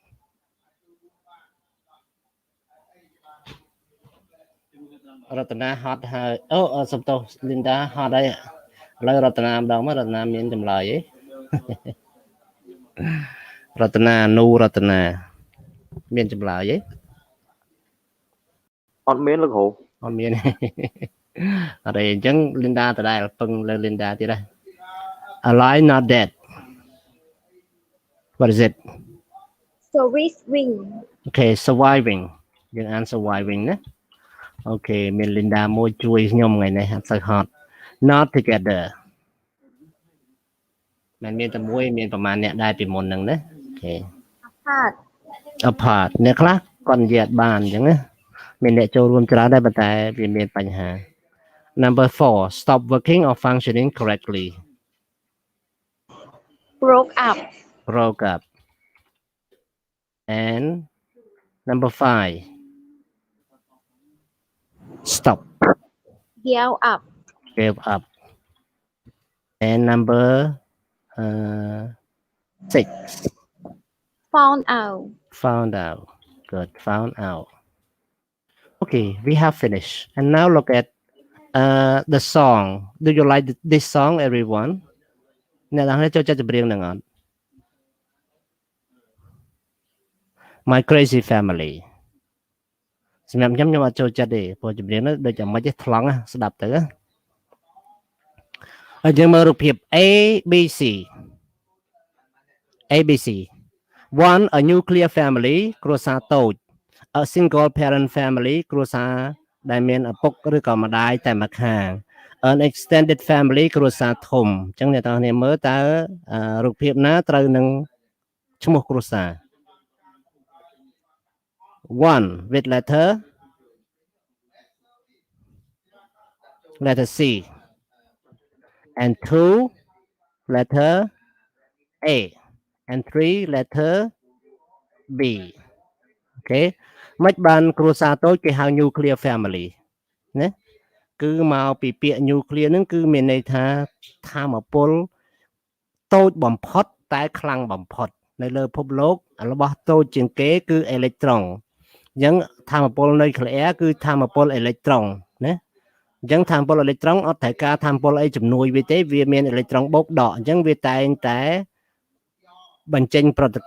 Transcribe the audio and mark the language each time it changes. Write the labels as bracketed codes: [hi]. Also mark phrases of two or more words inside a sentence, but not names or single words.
[km] រតនាហត់ហើយសំទោស Linda ហត់ហើយឥឡូវរតនាម្ដងមករតនាមានចម្លើយឯងរតនានូរតនាមានចម្លើយឯង អត់មានលោកគ្រូ អត់មានអត់ទេអញ្ចឹង Linda ដដែលពឹងលើ Linda ទៀតដែរ [en] alive not dead what is it surviving okay surviving [km] យើងអាន surviving ណាអូខេមាន Linda មួយជួយខ្ញុំថ្ងៃនេះអត់សូវហត់ [en] not together [km] មិនមានតែមួយមានប្រហែលអ្នកដែរពីមុនហ្នឹងណាអូខេ apart អ្នកខ្លះគាត់និយាយអត់បានអញ្ចឹងណាមានអ្នកចូលរួមច្រើនដែរប៉ុន្តែវាមានបញ្ហា [en] Number 4, stop working or functioning correctly. broke up, Broke up. And number 5, stop. gave up, Gave up. And number 6, found out. found out. Good, found out. Okay, we have finished. And now look at the song. Do you like this song, everyone? [km] អ្នកទាំងនេះចូលចិត្តចម្រៀងហ្នឹងអត់ My Crazy Family សម្រាប់ខ្ញុំអត់ចូលចិត្តទេព្រោះចម្រៀងនោះដូចតែមិនទេថ្លង់ស្ដាប់ទៅហើយយើងមើលរូបភាព A B C ABC 1 [en] a nuclear family [km] គ្រួសារតូច [en] a single parent family [km] គ្រួសារដែលមានឪពុកឬក៏ម្ដាយតែម្ខាង [en] an extended family [km] គ្រួសារធំអញ្ចឹងអ្នកទាំងគ្នាមើលតើរូបភាពណាត្រូវនឹងឈ្មោះគ្រួសារ [en] 1 with letter C and 2 letter A and 3 letter B okay [km] មិនបានគ្រួសារតូចគេហៅ [en] nuclear family [km] ណាគឺមកពីពា ក្យ nuclear ហ្នឹងគឺមានន័យថាថាមពលតូចបំផុតតែខ្លាំងបំផុតនៅលើពិភពលោករបស់តូចជាងគេគឺអេឡិចត្រូនអញ្ចឹងថាមពលនុយក្លេអ៊ែរគឺថាមពលអេឡិចត្រូនណាអញ្ចឹងថាមពលអេឡិចត្រូនអត់ត្រូវការថាមពលអីជំនួយវាទេវាមានអេឡិចត្រូនបូកដកអញ្ចឹងវាតែងតែបញ្ចេញប្រតិ